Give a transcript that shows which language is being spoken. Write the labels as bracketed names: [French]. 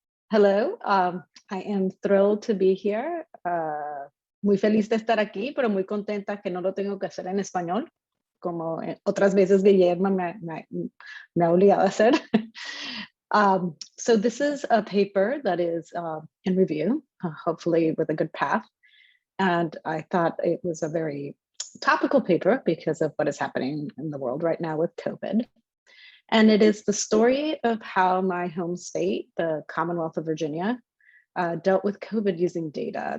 [English] Hello, I am thrilled to be here. [Spanish] Muy feliz de estar aquí, pero muy contenta que no lo tengo que hacer en español, como otras veces Guillermo me ha obligado a hacer. [English] So this is a paper that is in review, hopefully with a good path. And I thought it was a very topical paper because of what is happening in the world right now with COVID. And it is the story of how my home state, the Commonwealth of Virginia, dealt with COVID using data.